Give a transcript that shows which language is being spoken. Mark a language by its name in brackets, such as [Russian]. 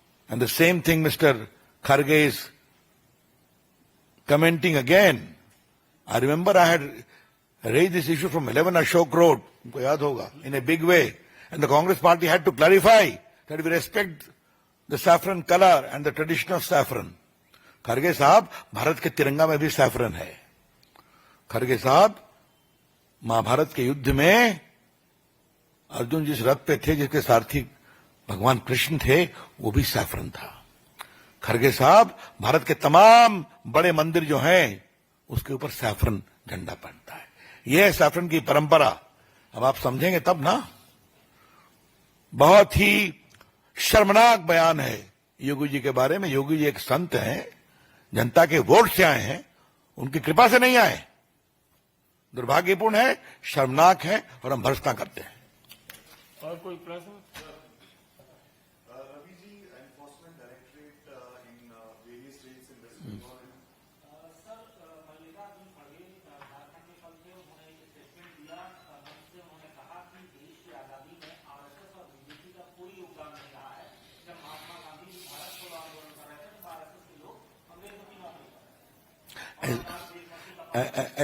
[English] And the same thing Mr. Kharge is commenting again. I remember I had raised this issue from 11 Ashok Road, in a big way. And the Congress party had to clarify that we respect the saffron color and the tradition of saffron. [Hindi] Kharge साहब, भारत के तिरंगा में भी saffron है। खरगे साहब, महाभारत के युद्ध में अर्जुन जिस रथ पे थे, जिसके सारथी भगवान कृष्ण थे, वो भी सैफरन था। खरगे साहब, भारत के तमाम बड़े मंदिर जो हैं, उसके ऊपर सैफरन झंडा पड़ता है। यह है सैफरन की परंपरा। अब आप समझेंगे तब ना। बहुत ही शर्मनाक बयान है योगी जी के बारे में। योगी जी एक संत हैं, जनता के वोट से आए हैं, उनकी कृपा से नहीं आए। दुर्भाग्यपूर्ण है, शर्मनाक है और हम भर्त्सना करते हैं। और कोई प्रश्न? [English] Ravi ji, Enforcement Directorate in various states in West Bengal. [Hindi] Sir, Mallikarjun Kharge Jharkhand में कल से उन्होंने एक स्टेटमेंट दिया। जिससे उन्होंने कहा कि देश की आजादी में आरएसएस और बीजेपी का कोई योगदान नहीं रहा है। जब महात्मा गांधी जी भारत छोड़ो आंदोलन कर रहे थे तो आरएसएस के लोग अंग्रेजों की बात नहीं कर रहे थे।